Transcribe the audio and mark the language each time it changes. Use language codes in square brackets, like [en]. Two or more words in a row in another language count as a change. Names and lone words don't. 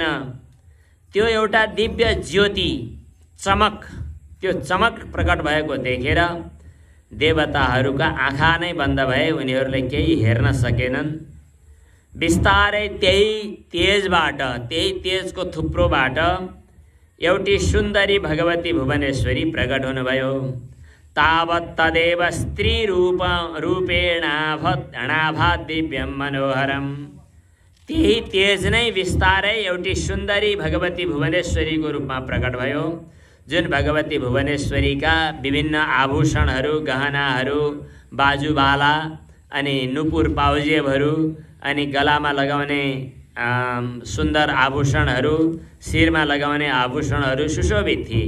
[ne] त्यो एउटा दिव्य ज्योति, चमक, त्यो चमक प्रकट भएको देखेर देवताहरूका आँखा नै बन्द भए, उनीहरूले केही हेर्न सकेनन्। बिस्तारै त्यही तेजबाट, त्यही तेजको थुप्रोबाट एउटी सुन्दरी भगवती भुवनेश्वरी प्रकट हुनुभयो। [sa] तावत् तदेव स्त्री रूपेणाभा दिव्यम मनोहरम। [ne] त्यही तेज नै बिस्तारै एउटी सुन्दरी भगवती भुवनेश्वरीको रूपमा प्रकट भयो। जुन भगवती भुवनेश्वरीका विभिन्न आभूषणहरू, गहनाहरू, बाजुबाला अनि नुपुर पाउजेबहरू अनि गलामा लगाउने सुन्दर आभूषणहरू, शिरमा लगाउने आभूषणहरू सुशोभित थिए।